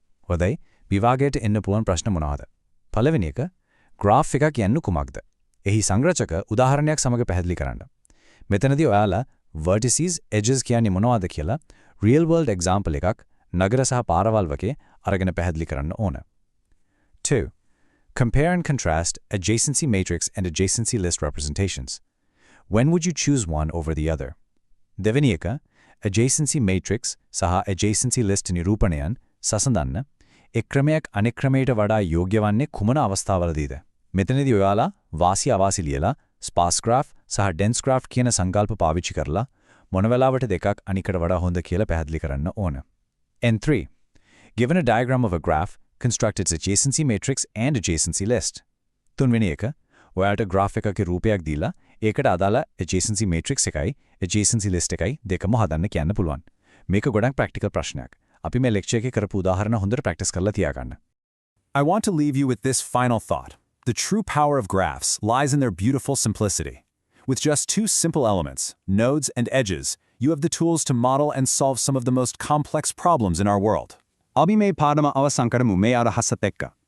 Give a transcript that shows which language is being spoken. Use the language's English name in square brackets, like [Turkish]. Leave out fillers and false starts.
[English] Whether [Sinhala] විභාගයට එන්න පුළුවන් ප්‍රශ්න මොනවාද? පළවෙනි එක graph එකක් කියන්නේ කුමක්ද? එහි සංරචක උදාහරණයක් සමග පැහැදිලි කරන්න. මෙතනදී ඔයාලා vertices, edges කියන්නේ මොනවද කියලා real world example එකක් නගර සහ පාරවල් වගේ අරගෙන පැහැදිලි කරන්න ඕන. [English] 2. Compare and contrast adjacency matrix and adjacency list representations. When would you choose one over the other? [Sinhala] දෙවෙනි එක adjacency matrix සහ adjacency list නිරූපණයන් සසඳන්න එක් ක්‍රමයක් අනෙක් ක්‍රමයට වඩා යෝග්‍ය වන්නේ කුමන අවස්ථාවලදීද? මෙතනදී ඔයාලා වාසි අවාසි ලියලා sparse graph සහ dense graph කියන සංකල්ප පාවිච්චි කරලා මොන වෙලාවට දෙකක් අනිකට වඩා හොඳ කියලා පැහැදිලි කරන්න ඕන. [English] And 3. Given a diagram of a graph, construct its adjacency matrix and adjacency list. [Sinhala] තුන්වෙනි එක ඔයාලට graph එකක රූපයක් දීලා ඒකට අදාළ adjacency matrix එකයි adjacency list එකයි දෙකම හදන්න කියන්න පුළුවන්. මේක ගොඩක් practical ප්‍රශ්නයක්. අපි මේ lecture එකේ කරපු උදාහරණ හොඳට practice කරලා තියාගන්න. [English] I want to leave you with this final thought. The true power of graphs lies in their beautiful simplicity. With just two simple elements, nodes and edges, you have the tools to model and solve some of the most complex problems in our world. [Sinhala] අපි මේ පාඩම අවසන් කරමු මේ අදහසත් එක්ක.